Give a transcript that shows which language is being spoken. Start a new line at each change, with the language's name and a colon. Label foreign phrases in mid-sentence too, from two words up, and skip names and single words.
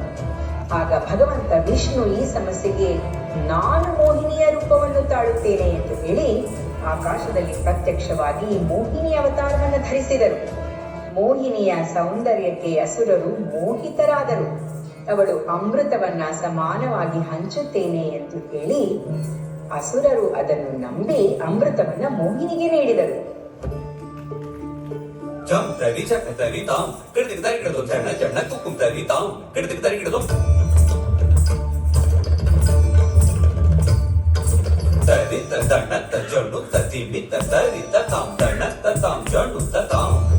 Kannada: ಆಗ ಭಗವಂತ ವಿಷ್ಣು ಈ ಸಮಸ್ಯೆಗೆ ನಾನು ಮೋಹಿನಿಯ ರೂಪವನ್ನು ತಾಳುತ್ತೇನೆ ಎಂದು ಹೇಳಿ ಆಕಾಶದಲ್ಲಿ ಪ್ರತ್ಯಕ್ಷವಾಗಿ ಮೋಹಿನಿ ಅವತಾರವನ್ನು ಧರಿಸಿದರು. ಮೋಹಿನಿಯ ಸೌಂದರ್ಯಕ್ಕೆ ಅಸುರರು ಮೋಹಿತರಾದರು. ಅವಳು ಅಮೃತವನ್ನ ಸಮಾನವಾಗಿ ಹಂಚುತ್ತೇನೆ ಎಂದು ಹೇಳಿ ಅಸುರರು ಅದನ್ನು ನಂಬಿ ಅಮೃತವನ್ನ ಮೋಹಿನಿಗೆ ನೀಡಿದರು. ಜಂ ತರಿ ಚಕ್ಕ ತರಿ ತಾಂ ಕಿಡದಿಗೆ ತರಿ ಕಿಡದು ಜಣ್ಣ ಜಣ್ಣ ಕುಕ್ಕುಂ ತರಿ ತಾಂ ಕಿಡದಿಗೆ ತರಿ ಕಿಡದು ತರಿ ತಣ್ಣ ತ ಜಣ್ಣು ತ ತಿಮ್ಮಿ ತ ತರಿ ತ ತಾಂ ತಣ್ಣ ತ ತಾಂ ಜಣ್ಣು ತ ತಾಂ